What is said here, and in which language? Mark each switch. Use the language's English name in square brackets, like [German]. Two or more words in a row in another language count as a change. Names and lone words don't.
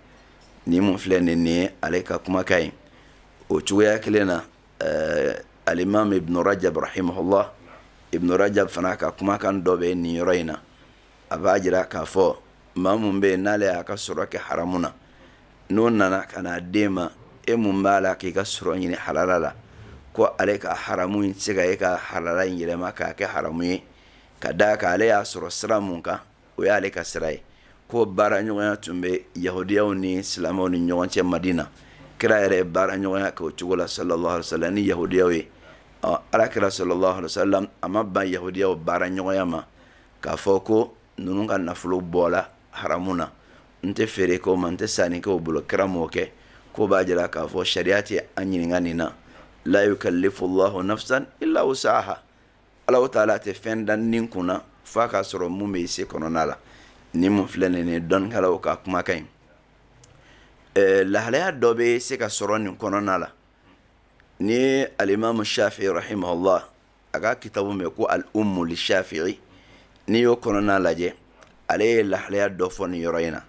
[Bambara] Ni mun filɛ nin ye ale ka kumakan ye o cogoya kelen na Alimam Ibn Rajab rahimahullah Ibn Rajab fana ka kumakan dɔ bɛ nin yɔrɔ in na a b'a jira k'a fɔ maa mun bɛ yen n'ale y'a ka sɔrɔ kɛ haramu na n'o nana ka n'a d'e ma e mun b'a la k'i ka sɔrɔ ɲini halala la ko ale ka haramu in tɛ se ka e ka halala in yɛlɛma k'a kɛ haramu ye ka d'a kan ale y'a sɔrɔ sira mun kan o y'ale ka sira ye. Ko baara ɲɔgɔnya tun bɛ Yahudiyaw ni Silamɛw ni ɲɔgɔn cɛ Madina. Kira yɛrɛ ye baara ɲɔgɔnya kɛ o cogo la [Arabic] صلى الله عليه وسلم [Bambara] ni Yahudiyaw ye. Alakira [Arabic] صلى الله عليه وسلم [Bambara] a ma ban Yahudiyaw baara ɲɔgɔnya ma k'a fɔ ko ninnu ka nafolo bɔla haramu na n tɛ feere kɛ o ma n tɛ sanni kɛ o bolo. Kira m'o kɛ. Ko b'a jira k'a fɔ sariya tɛ an ɲininka nin na. [Arabic] لا يكلف الله نفسا إلا وسعها. [Bambara] Ala ta'ala tɛ fɛn da nin kunna f'a k'a sɔrɔ mun bɛ se kɔnɔna la. Ni mun filɛ nin ye dɔnnikɛlaw ka kumakan ye. Lahalaya dɔ bɛ se ka sɔrɔ nin kɔnɔna la. Ni Alimamu Shafi'i rahimahullah a ka kitabu mɛn ko Al-Ummu li Shafi'i n'i y'o kɔnɔna lajɛ ale ye lahalaya dɔ fɔ nin yɔrɔ in na.